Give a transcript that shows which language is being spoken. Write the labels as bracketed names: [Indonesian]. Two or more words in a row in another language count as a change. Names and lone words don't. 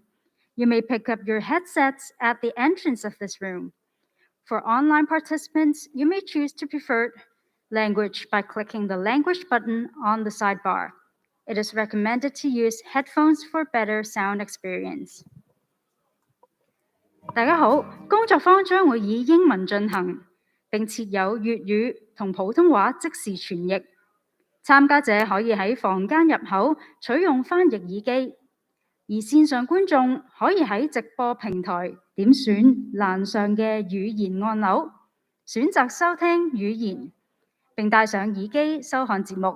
[English] You may pick up your headsets at the entrance of this room. For online participants, you may choose to prefer language by clicking the language button on the sidebar. It is recommended to use headphones for better sound experience. [Cantonese] 大家好，工作坊將會以英文進行，並設有粵語同普通話即時傳譯。參加者可以喺房間入口取用翻譯耳機，而線上觀眾可以喺直播平台點選欄上嘅語言按鈕，選擇收聽語言，並戴上耳機收看節目。